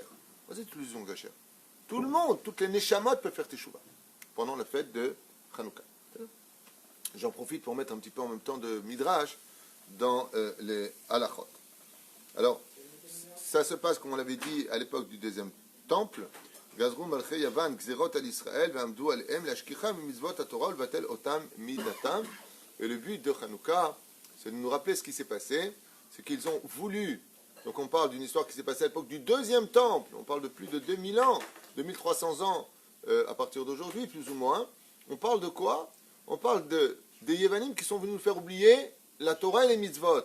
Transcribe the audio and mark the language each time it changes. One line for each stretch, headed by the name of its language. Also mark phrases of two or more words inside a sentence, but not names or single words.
French: Vas-y, toutes les huiles sont cachères. Tout le monde, toutes les neshamot peuvent faire teshuva pendant la fête de Hanouka. J'en profite pour mettre un petit peu en même temps de midrash dans les halachot. Alors, ça se passe, comme on l'avait dit, à l'époque du deuxième temple.
Hebrew: גזרו מלכי יון גזרות על ישראל ועמדו עליהם להשכיחם מצוות התורה ולבטל אותם מדעתם.
French: Et le but de Hanouka, c'est de nous rappeler ce qui s'est passé. C'est qu'ils ont voulu. Donc on parle d'une histoire qui s'est passée à l'époque du deuxième temple. On parle de plus de 2000 ans, 2300 ans à partir d'aujourd'hui, plus ou moins. On parle de quoi? On parle des Yevanim qui sont venus nous faire oublier la Torah et les mitzvot.